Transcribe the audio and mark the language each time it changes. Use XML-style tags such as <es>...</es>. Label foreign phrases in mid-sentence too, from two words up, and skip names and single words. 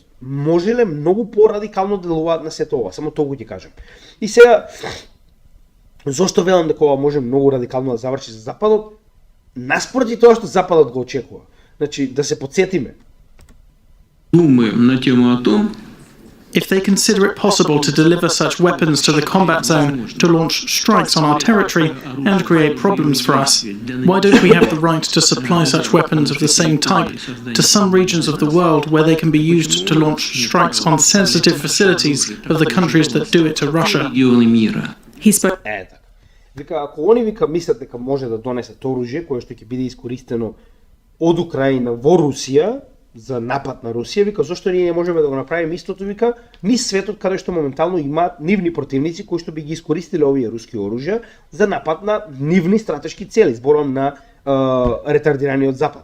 <mk>Можеле многу порадикално делуваат на сето ова, само тоа ќе кажам. И сега Зошто велам дека ова може многу радикално да заврши за Западот? Наспроти тоа што Западот го очекува. Значи, да се подсетиме.</mk> <ru>Думаем на тему о том,</ru> <en>if they consider it possible to deliver such weapons to the combat zone, to launch strikes on our territory and create problems for us, why don't we have the right to supply such weapons of the same type to some regions of the world where they can be used to launch strikes on sensitive facilities of the countries that do it to Russia? He spoke.</en> <mk>Така. Вика, ако они мислат дека може да донесат оружје кое што ќе биде искористено од Украина во Русија за напад на Русија, вика, зошто ние не можеме да го направиме истото, вика, низ светот каде што моментално имаат нивни противници кои што би ги искористиле овие руски оружја за напад на нивни стратешки цели, зборувам на ретардираниот Запад.</mk>